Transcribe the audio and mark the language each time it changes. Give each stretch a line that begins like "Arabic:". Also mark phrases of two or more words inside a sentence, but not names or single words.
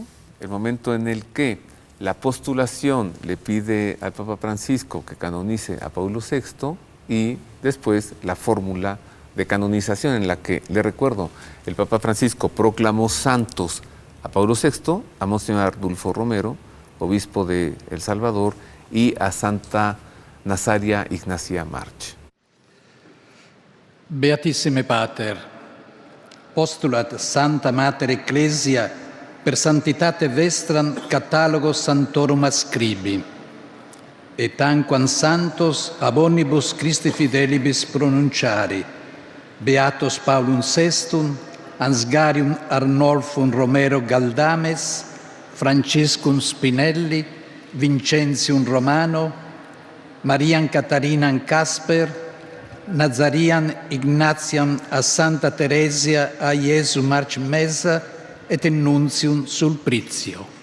Spanish: El momento en el que la postulación le pide al Papa Francisco que canonice a Paulo VI y después la fórmula de canonización en la que, le recuerdo, el Papa Francisco proclamó santos a Paulo VI, a Monseñor Ardulfo Romero, obispo de El Salvador, y a Santa Nazaria Ignacia March.
Latin: Beatissime Pater, postulat Santa Mater Ecclesia per santitate vestram catalogo santorum ascribi, et tanquam santos ab omnibus Christi fidelibus pronunciari, Beatos Paulum VI, Ansgarium Arnolfum Romero Galdames, Franciscum Spinelli, Vincentium Romano, Mariam Catharinam Casper, Nazariam Ignatiam a Santa Teresia a Iesu March Mesa et Nuntium Sulprizio.